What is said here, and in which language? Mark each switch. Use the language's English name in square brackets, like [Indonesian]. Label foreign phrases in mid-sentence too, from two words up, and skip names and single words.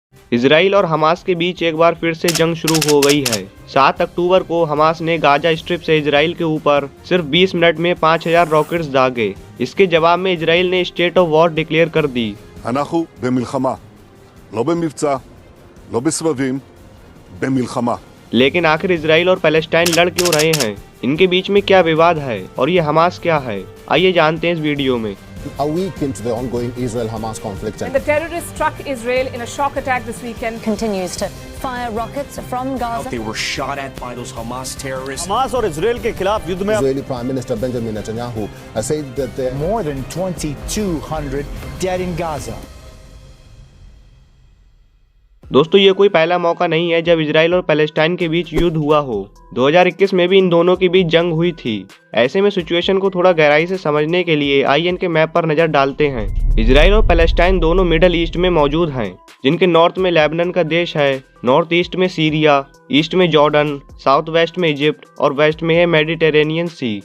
[Hindi] इजराइल और हमास के बीच एक बार फिर से जंग शुरू हो गई है। 7 अक्टूबर को हमास ने गाजा स्ट्रिप से इजराइल के ऊपर सिर्फ 20 मिनट में 5000 रॉकेट्स दागे। इसके जवाब में इजराइल ने [English] state of war declare [Hindi] कर दी। [Hebrew] אנחנו במלחמה, לא במבצע, לא בסבבים, במלחמה। [Hindi] लेकिन आखिर इजराइल और पैलेस्टाइन लड़ क्यों रहे हैं? इनके बीच में क्या विवाद है और ये हमास क्या है? आइए जानते हैं इस वीडियो में। [English] A week into the ongoing Israel-Hamas conflict, and the terrorists struck Israel in a shock attack this weekend. Continues to fire rockets from Gaza. They were shot at by those Hamas terrorists. [Hindi] हमास और इजराइल के खिलाफ युद्ध में [English] Israeli Prime Minister Benjamin Netanyahu said that there are more than 2,200 dead in Gaza. [Hindi] दोस्तों ये कोई पहला मौका नहीं है जब इजराइल और पैलेस्टाइन के बीच युद्ध हुआ हो। 2021 में भी इन दोनों के बीच जंग हुई थी। ऐसे में सिचुएशन को थोड़ा गहराई से समझने के लिए आइए इनके मैप पर नजर डालते हैं। इजराइल और पैलेस्टाइन दोनों मिडल ईस्ट में मौजूद हैं, जिनके नॉर्थ में लेबनान का देश है, [English] north east [Hindi] में सीरिया, ईस्ट में जॉर्डन, [English] south west [Hindi] में इजिप्ट और वेस्ट में है मेडिटेरेनियन सी।